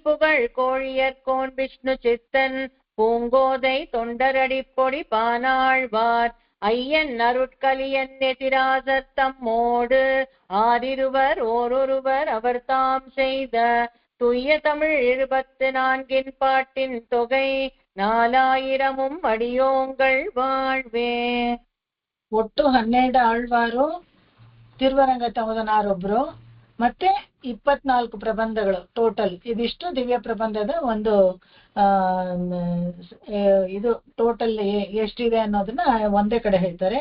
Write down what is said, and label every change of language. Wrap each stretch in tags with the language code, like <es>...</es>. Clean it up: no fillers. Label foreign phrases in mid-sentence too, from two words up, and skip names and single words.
<ta>புகழ் கோழியர்கோன் விஷ்ணு சித்தன் பூங்கோதை தொண்டரடிப்பொடி பானாழ்வார் ஐயன் அருட்கலியன் எதிராசர் தம்மோடு ஆறிருவர் ஓரொருவர் அவர் தாம் செய்த துய்ய தமிழ் 24 பாட்டின் தொகை 4000 அடியோங்கள் வாழ்வே.</ta> <kn>ಒಟ್ಟು 12 ಆಳ್ವಾರು, ತಿರುವರಂಗ ತಮದನಾರೊಬ್ರು, ಮತ್ತೆ 24 ಪ್ರಬಂಧಗಳು ಟೋಟಲ್. ಇದಿಷ್ಟು ದಿವ್ಯ ಪ್ರಬಂಧದ ಒಂದು ಇದು ಟೋಟಲ್ ಎಷ್ಟಿದೆ ಅನ್ನೋದನ್ನ ಒಂದೇ ಕಡೆ ಹೇಳ್ತಾರೆ.</kn>